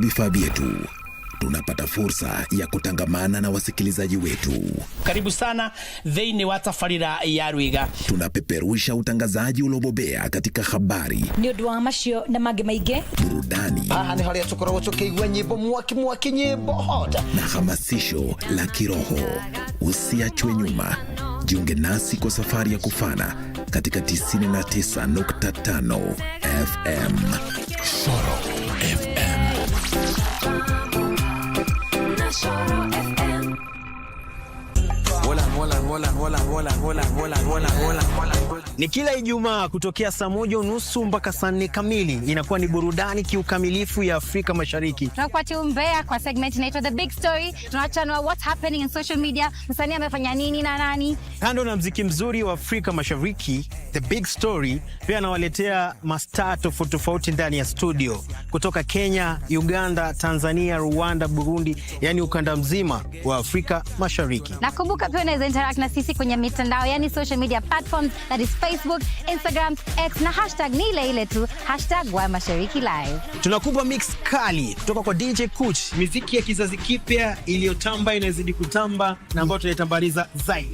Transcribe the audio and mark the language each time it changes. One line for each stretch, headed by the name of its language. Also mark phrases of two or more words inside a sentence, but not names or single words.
Swahili: vifaa vyetu, tunapata fursa ya kutangamana na wasikilizaji wetu. Karibu sana
Kikuyu: thĩinĩ wa tabarĩra ya Rwiga.
Swahili: Tunapeperusha utangazaji uliobobea katika habari,
Kikuyu: nĩ ũndũ wa macio na mangĩ maingĩ,
Swahili: burudani,
Kikuyu: haha nĩ harĩa tũkoragwo tũkĩigua nyĩmbo mwaki nyĩmbo hota
Swahili: na hamasisho la kiroho. Usiachwe nyuma. Jiunge nasi kwa safari ya kufana katika 99.5 FM. Shoro FM. Ni kila Ijumaa kutokea saa 1:30 mpaka saa 4 kamili. Inakuwa ni burudani kiukamilifu ya Afrika Mashariki. Tunakupatia umbea kwa segment inaitwa The Big Story. Tunachanua
English: what's happening in social media,
Swahili: msanii amefanya nini na nani. Kando na mziki mzuri wa Afrika Mashariki, The Big Story pia anawaletea mastaa tofauti ndani ya studio kutoka Kenya, Uganda, Tanzania, Rwanda, Burundi, yani ukanda mzima wa Afrika Mashariki. Nakumbuka pia unaweza interact na sisi kwenye mitandao, yani
English: social media platforms, that is Facebook, Instagram, X
Swahili: na hashtag ni ile tu #WaMasharikiLive. Tunakupa mix kali kutoka kwa DJ Kuch, muziki ya kizazi kipya iliyotamba inazidi kutamba na ambayo tunaitambaliza zaidi.